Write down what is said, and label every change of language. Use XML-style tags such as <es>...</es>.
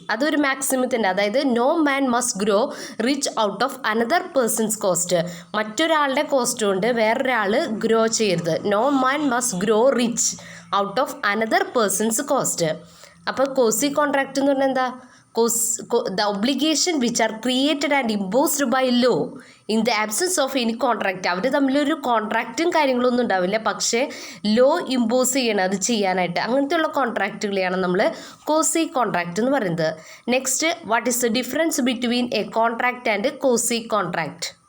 <ml>അതൊരു മാക്സിമത്തിൻ്റെ, അതായത്</ml> <en>No man must grow rich out of another person's cost.</en> <ml>മറ്റൊരാളുടെ cost കൊണ്ട് വേറൊരാൾ ഗ്രോ ചെയ്യരുത്.</ml> <en>No man must grow rich out of another person's cost.</en> <ml>അപ്പോൾ Kosi contract എന്ന് പറഞ്ഞാൽ എന്താ?</ml> <en>The obligation which are created and imposed by law in the absence of any contract.</en> <ml>അവർ തമ്മിലൊരു കോൺട്രാക്റ്റും കാര്യങ്ങളൊന്നും ഉണ്ടാവില്ല, പക്ഷേ ലോ ഇമ്പോസ് ചെയ്യണം അത് ചെയ്യാനായിട്ട്. അങ്ങനത്തെയുള്ള കോൺട്രാക്റ്റുകളെയാണ് നമ്മൾ കോസി കോൺട്രാക്റ്റ് എന്ന് പറയുന്നത്.</ml> <en>Next, what is the difference between a contract and quasi contract?</en>